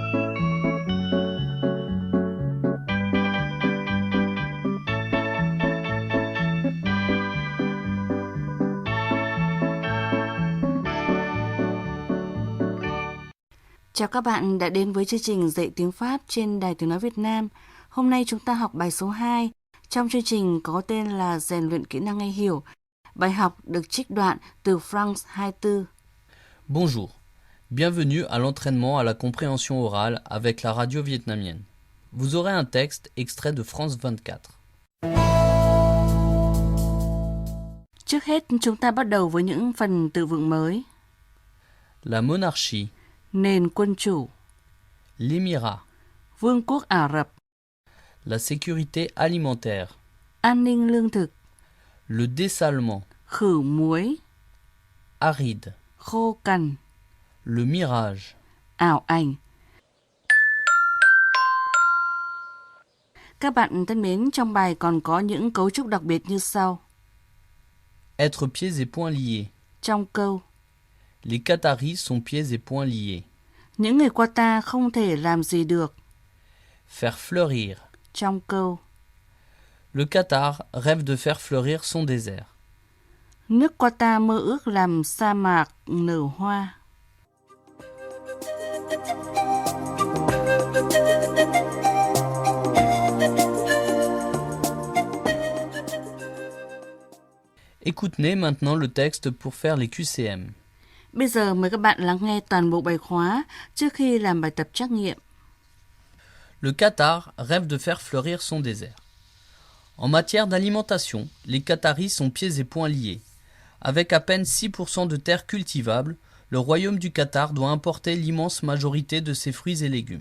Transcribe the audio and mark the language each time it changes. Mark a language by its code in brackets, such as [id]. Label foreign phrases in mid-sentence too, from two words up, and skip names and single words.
[vi] Chào các bạn đã đến với chương trình dạy tiếng Pháp trên Đài Tiếng Nói Việt Nam. Hôm nay chúng ta học bài số 2. Trong chương trình có tên là rèn luyện kỹ năng nghe hiểu. Bài học được trích đoạn từ France 24. [fr] Bonjour, bienvenue à l'entraînement à la compréhension orale avec la radio vietnamienne. Vous aurez un texte extrait de France 24. [vi] Trước hết chúng ta bắt đầu với những phần từ vựng mới. [fr] La monarchie, [vi] Nền quân chủ, [fr] l'émirat, [vi] Vương quốc Ả Rập, [fr] la sécurité alimentaire, [vi] an ninh lương thực, [fr] le dessalement, [vi] khử muối, [fr] aride, [vi] khô cằn, [fr] le mirage, [vi] ảo ảnh. Các bạn thân mến, trong bài còn có những cấu trúc đặc biệt như sau. [fr] être pieds et poings liés. [vi] Trong câu, [fr] Les Qataris sont pieds et poings liés. [vi] những người Qatar không thể làm gì được. [fr] Faire fleurir. [vi] Trong câu, [fr] Le Qatar rêve de faire fleurir son désert. [vi] nước Qatar mơ ước làm sa mạc nở hoa. [fr] Écoutez maintenant le texte pour faire les QCM. [vi] Bây giờ mời các bạn lắng nghe toàn bộ bài khóa trước khi làm bài tập trắc nghiệm. [fr] Le Qatar rêve de faire fleurir son désert. En matière d'alimentation, les Qataris sont pieds et poings liés. Avec à peine 6% de terres cultivables, le royaume du Qatar doit importer l'immense majorité de ses fruits et légumes.